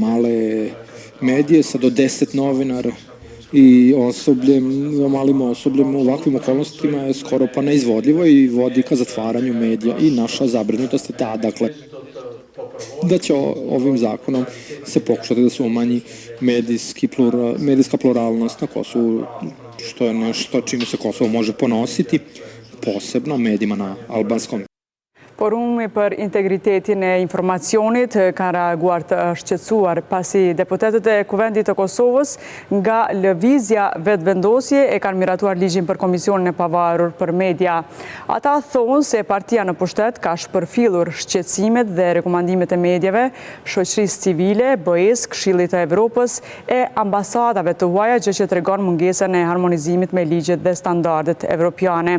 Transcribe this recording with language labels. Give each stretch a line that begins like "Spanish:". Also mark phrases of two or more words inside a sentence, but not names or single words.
Serbian: male medije sa do 10 novinara i malim osobljem u ovakvim okolnostima je skoro pa neizvodljivo i vodi ka zatvaranju medija i naša zabrinutost je ta, dakle, da će ovim zakonom se pokušati da se umanji medijska pluralnost na Kosovu, što je nešto čime se Kosovo može ponositi, posebno medijima na albanskom.
Albanian: Forumi për integritetin e informacionit kanë reaguar të shqetësuar pasi deputetët e Kuvendit të Kosovës nga lëvizja vetëvendosje e kanë miratuar ligjin për Komisionin e Pavarur për Media. Ata thonë se partia në pushtet ka shpërfillur shqetësimet dhe rekomandimet e medjave, shoqërisë civile, BE-s, Këshillit të Evropës e ambasadave të huaja, gjë që tregon mungesën e harmonizimit me ligjet dhe standardet evropiane.